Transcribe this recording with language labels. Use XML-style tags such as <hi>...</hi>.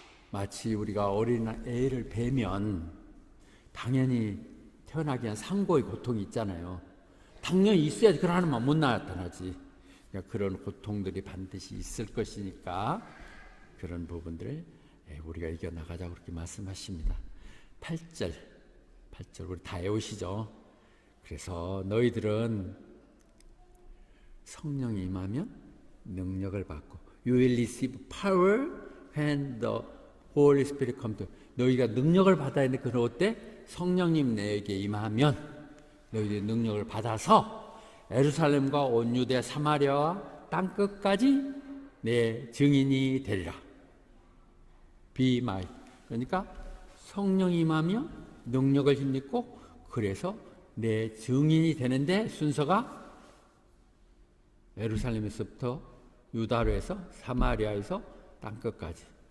<ko>마치 우리가 어린 애를 베면 당연히 태어나기 위한 상고의 고통이 있잖아요. 당연히 있어야지. 그러나만 못 나타나지. 그러니까 그런 고통들이 반드시 있을 것이니까 그런 부분들을 우리가 이겨나가자고 그렇게 말씀하십니다. 8절 우리 다 외우시죠. 그래서 너희들은 성령이 임하면 능력을 받고,</ko> <en>You will receive power when the Holy Spirit comes to.</en> <ko>너희가 능력을 받아야 되는데 그건 어때? 성령님 내게 임하면 너희들이 능력을 받아서 예루살렘과 온 유대 사마리아와 땅끝까지 내 증인이 되리라.</ko> <en>Be my.</en> <ko>그러니까 성령이 임하며 능력을 힘입고, 그래서 내 증인이 되는데 순서가 예루살렘에서부터 유다로 해서 사마리아에서 땅끝까지.</ko>